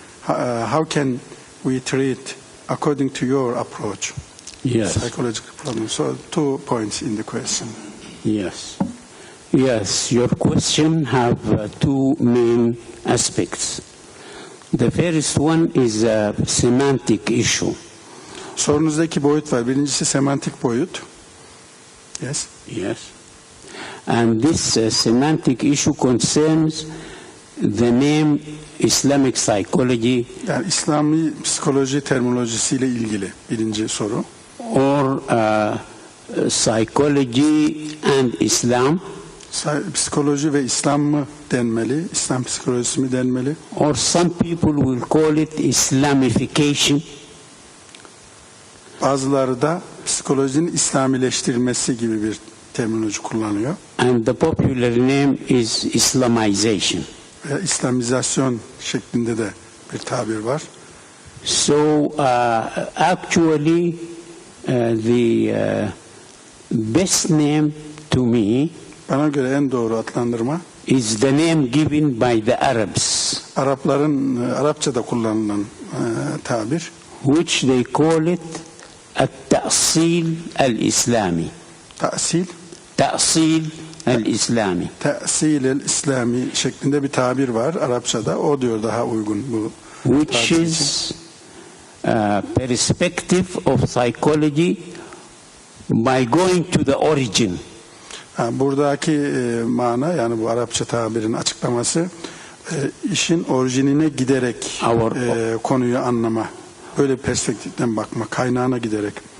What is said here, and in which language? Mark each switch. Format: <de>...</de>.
<en>How can we treat according to your approach? Yes. Psychological problems. So 2 points in the question. Yes. Yes, your question have two main aspects. The first one is a semantic issue.</en> <tr>Sorunuzda iki boyut var. Birincisi semantik boyut.</tr> <en>Yes. Yes. And this semantic issue concerns the name Islamic psychology.</en> <tr>Yani İslami psikoloji terminolojisiyle ilgili birinci soru.</tr> <en>Or psychology and Islam.</en> <tr>Psikoloji ve İslam mı denmeli? İslam psikolojisi mi denmeli?</tr> <en>Or some people will call it Islamification.</en> <tr>Bazıları da psikolojinin İslamileştirilmesi gibi bir terminoloji kullanıyor.</tr> <en>And the popular name is Islamization.</en> <tr>Ve İslamizasyon şeklinde de bir tabir var.</tr> <en>So actually the best name to me</en> <tr>bana göre en doğru adlandırma</tr> <en>is the name given by the Arabs.</en> <tr>Arapların Arapçada kullanılan tabir.</tr> <en>Which they call it at-ta'sil al-islami.</en> <ar>Ta'sil? Ta'sil el-İslami.</ar> <tr>Ta'sil el-İslami şeklinde bir tabir var Arapçada. O diyor daha uygun bu.</tr> <en>Which is perspective of psychology by going to the origin.</en> <tr>Buradaki mana, yani bu Arapça tabirin açıklaması, işin orijinine giderek konuyu anlama. Böyle perspektiften bakma, kaynağına giderek.</tr>